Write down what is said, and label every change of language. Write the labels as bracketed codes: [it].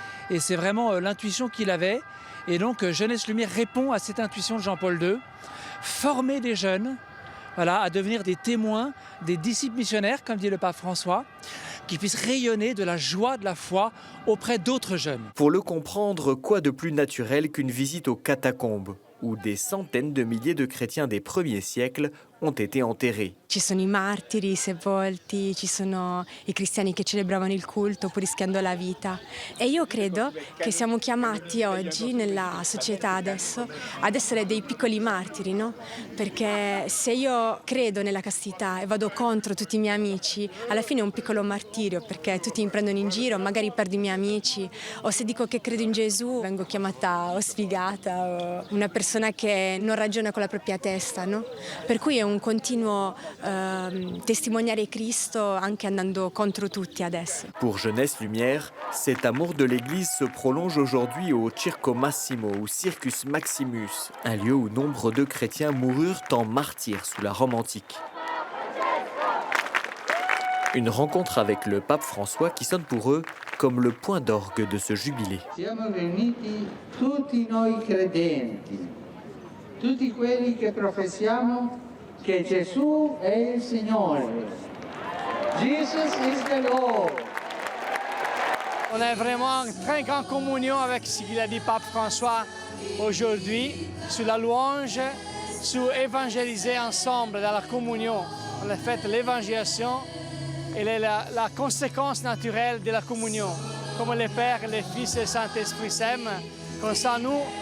[fr] Et c'est vraiment l'intuition qu'il avait. Et donc Jeunesse Lumière répond à cette intuition de Jean-Paul II, former des jeunes à devenir des témoins, des disciples missionnaires, comme dit le pape François, qui puissent rayonner de la joie de la foi auprès d'autres jeunes. Pour le comprendre, quoi de plus naturel qu'une visite aux catacombes, où des centaines de milliers de chrétiens des premiers siècles ont été enterrés. [it] Ci sono I martiri sepolti, ci sono I cristiani che celebravano il culto pur rischiando la vita. E io credo che siamo chiamati oggi nella società adesso ad essere dei piccoli martiri, no? Perché se io credo nella castità e vado contro tutti I miei amici, alla fine è un piccolo martirio, perché tutti mi prendono in giro, magari perdo I miei amici, o se dico che credo in Gesù vengo chiamata o sfigata o una persona che non ragiona con la propria testa, no? Per cui è un continuo testimoniare Cristo anche andando contro tutti adesso. [fr] Pour Jeunesse Lumière, cet amour de l'Église se prolonge aujourd'hui au Circo Massimo ou Circus Maximus, un lieu où nombre de chrétiens moururent en martyrs sous la Rome antique. Une rencontre avec le pape François qui sonne pour eux comme le point d'orgue de ce jubilé. [it] Siamo riuniti tutti noi credenti, tutti quelli che professiamo che Gesù è il Signore. [en] Jesus is the Lord. [fr] On est vraiment très en communion avec ce qu'il a dit Pape François aujourd'hui, sur la louange, sur évangéliser ensemble dans la communion. On a fait l'évangélisation et la conséquence naturelle de la communion. Comme le Père, le Fils et le Saint-Esprit s'aiment, comme ça nous,